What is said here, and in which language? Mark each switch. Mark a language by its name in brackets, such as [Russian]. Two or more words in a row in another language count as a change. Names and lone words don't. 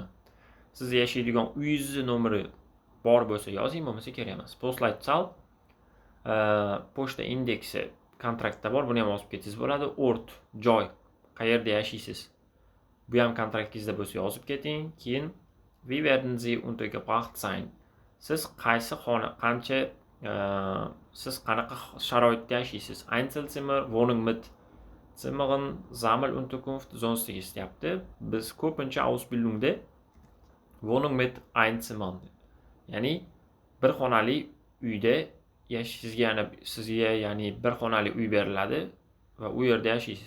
[Uzbek] Siz yashaydigan uyingizni nomeri bor bo'lsa yozing, bo'lmasa kerak emas. Postleitzahl, pochta indeksi kontraktda bor, buni ham yozib ketsangiz bo'ladi. Ort, joy, qayerda yashaysiz. Bu ham kontraktingizda bo'lsa yozib keting. Keyin [German] wie werden Sie untergebracht sein? [Uzbek] Siz qaysi xona, siz qanaqa sharoitda yashaysiz? [German] Einzelzimmer, Wohnung mit Zimmern, Sammelunterkunft, sonstiges deyapti. [Uzbek] Biz ko'pincha Ausbildungda [German] Wohnung mit Einzimmern, [Uzbek] ya'ni bir xonali uyda sizga ya'ni bir xonali uy beriladi va u yerda yashaysiz.